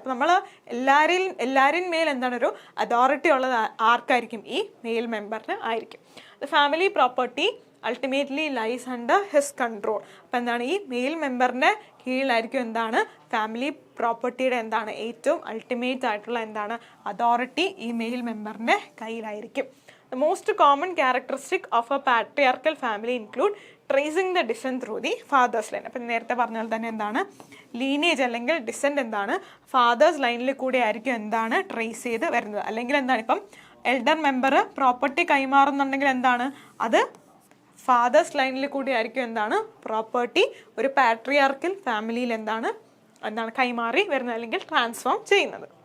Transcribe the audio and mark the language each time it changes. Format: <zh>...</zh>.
<ml>അപ്പം നമ്മൾ എല്ലാവരെയും മേൽ എന്താണ് ഒരു അതോറിറ്റി ഉള്ളത് ആർക്കായിരിക്കും ഈ മെയിൽ മെമ്പറിന് ആയിരിക്കും.</ml> <en>The family property ultimately lies under his control.</en> <ml>അപ്പം എന്താണ് ഈ മെയിൽ മെമ്പറിൻ്റെ കീഴിലായിരിക്കും എന്താണ് ഫാമിലി പ്രോപ്പർട്ടിയുടെ എന്താണ് ഏറ്റവും അൾട്ടിമേറ്റ് ആയിട്ടുള്ള എന്താണ് അതോറിറ്റി ഈ mail മെമ്പറിൻ്റെ കയ്യിലായിരിക്കും.</ml> <en>The most common characteristic of a patriarchal family include tracing the descent through the father's line.</en> <ml>അപ്പം നേരത്തെ പറഞ്ഞാൽ തന്നെ എന്താണ് ലീനേജ് അല്ലെങ്കിൽ ഡിസെൻറ്റ് എന്താണ് ഫാദേഴ്സ് ലൈനിൽ കൂടെ ആയിരിക്കും എന്താണ് ട്രേസ് ചെയ്ത് വരുന്നത്. അല്ലെങ്കിൽ എന്താണ് ഇപ്പം എൽഡർ മെമ്പർ പ്രോപ്പർട്ടി കൈമാറുന്നുണ്ടെങ്കിൽ എന്താണ് അത് ഫാദേഴ്സ് ലൈനിൽ കൂടി ആയിരിക്കും എന്താണ് പ്രോപ്പർട്ടി ഒരു പാട്രിയാർക്കൽ ഫാമിലിയിൽ എന്താണ് കൈമാറി വരുന്നത് അല്ലെങ്കിൽ ട്രാൻസ്ഫോം ചെയ്യുന്നത്.</ml>